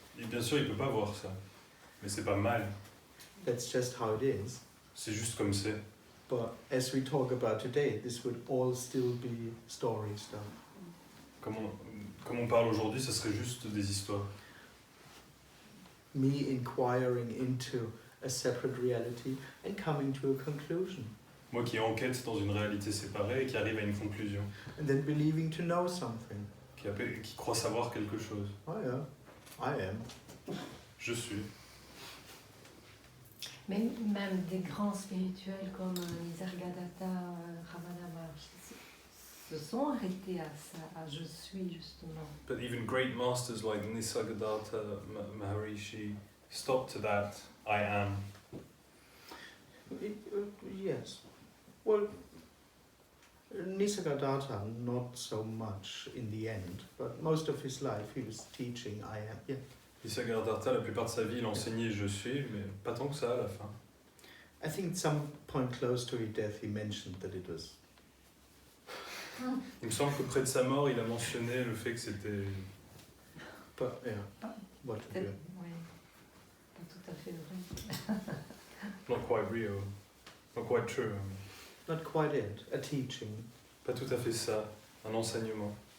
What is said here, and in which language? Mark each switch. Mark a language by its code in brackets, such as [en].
[fr] Bien sûr, il peut pas voir ça, mais c'est pas mal. [en] That's just how it is. [fr] C'est juste comme c'est. [en] But as we talk about today, this would all still be story stuff. [fr] Comme on parle aujourd'hui, ça serait juste des histoires. [en] Me inquiring into a separate reality and coming to a conclusion. [fr] Moi qui enquête dans une réalité séparée et qui arrive à une conclusion. [en] And then believing to know something. [fr] Qui croit savoir quelque chose. [en] Oh yeah, I am. [fr] Je suis. Mais même des grands spirituels comme Nisargadatta, Ramana Maharshi se sont arrêtés à ça, à je suis justement. [en] But even great masters like Nisargadatta Maharishi stopped to that I am. Yes. Well, Nisargadatta not so much in the end, but most of his life he was teaching I am. Yeah. [fr] Nisargadatta, la plupart de sa vie, il enseignait je suis, mais pas tant que ça à la fin. [en] I think at some point close to his death he mentioned that it was. [fr] Il me semble que près de sa mort, il a mentionné le fait que c'était. [en] But yeah. What to do? [fr] Oui, pas tout à fait vrai. [en] Not quite real. Not quite true. Not quite it. A teaching. [fr] Pas tout à fait ça. Un enseignement.